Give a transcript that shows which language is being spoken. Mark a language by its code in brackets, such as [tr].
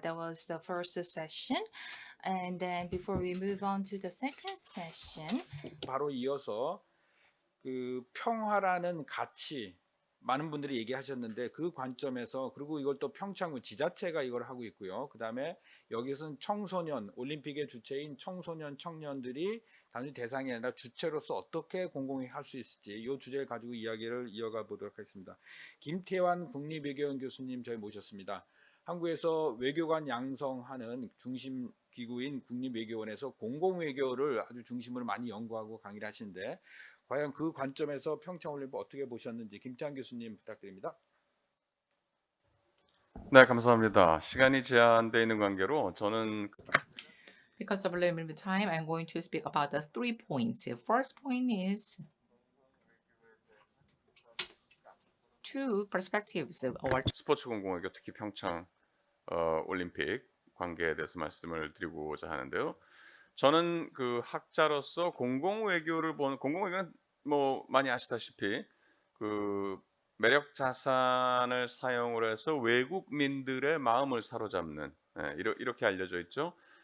[en] That was the first session. And then before we move on to the second session, [ko] 바로 이어서 그 평화라는 가치 많은 분들이 얘기하셨는데 그 관점에서 그리고 이걸 또 평창군 지자체가 이걸 하고 있고요. 그 다음에 여기서는 청소년 올림픽의 주체인 청소년 청년들이 단순히 대상이 아니라 주체로서 어떻게 공공히 할 수 있을지 이 주제를 가지고 이야기를 이어가 보도록 하겠습니다. 김태환 국립외교원 교수님 저희 모셨습니다. 한국에서 외교관 양성하는 중심 기구인 국립외교원에서 공공외교를 아주 중심으로 많이 연구하고 강의를 하시는데 과연 그 관점에서 평창올림픽 어떻게 보셨는지 김태환 교수님 부탁드립니다. 네, 감사합니다. 시간이 제한되어 있는 관계로 저는 [en] Because of limited time, I'm going to speak about the 3 points. The first point is two perspectives of our [ko] 스포츠 공공외교 특히 평창 올림픽 관계에 대해서 말씀을 드리고자 하는데요. 저는 그 학자로서 공공외교를 보는 공공외교는 뭐 많이 아시다시피 그 매력 자산을 사용을 해서 외국민들의 마음을 사로잡는 이렇게 알려져 있죠.